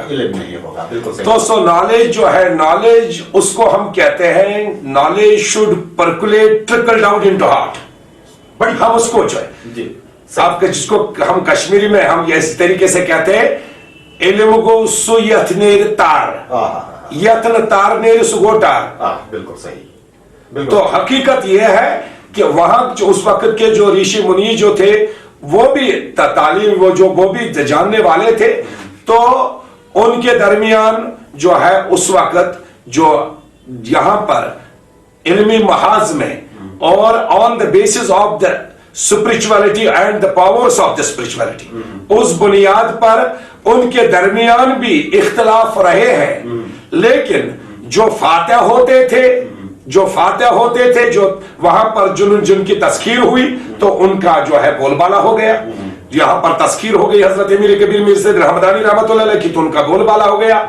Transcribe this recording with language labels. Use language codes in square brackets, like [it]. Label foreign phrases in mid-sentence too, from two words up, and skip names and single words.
[ur] علم نہیں ہوگا, بالکل صحیح. تو سو نالج جو ہے, نالج اس کو ہم کہتے ہیں, [en] knowledge should percolate trickle down into heart. [ur] بڑی ہم اس کو جو ہے آپ کے جس کو ہم کشمیری میں ہم اس طریقے سے کہتے ہیں, [ks] علم گو سو یتنیر تار, یتن تار نیر سو گو تار. [ur] بالکل صحیح. تو حقیقت یہ ہے کہ وہاں جو اس وقت کے جو ریشی منی جو تھے وہ بھی تعلیم وہ بھی جاننے والے تھے. تو ان کے درمیان جو ہے اس وقت جو یہاں پر علمی محاذ میں اور [en] on the basis of the spirituality and the powers of the spirituality, [ur] اس بنیاد پر ان کے درمیان بھی اختلاف رہے ہیں. لیکن جو فاتح ہوتے تھے جو وہاں پر جن کی تذکیر ہوئی تو ان کا جو ہے بول بالا ہو گیا. یہاں پر تذکیر ہو گئی حضرت امیر کبیر میر سید رحمدانی رحمۃ اللہ علیہ کی, تو ان کا بول بالا ہو گیا.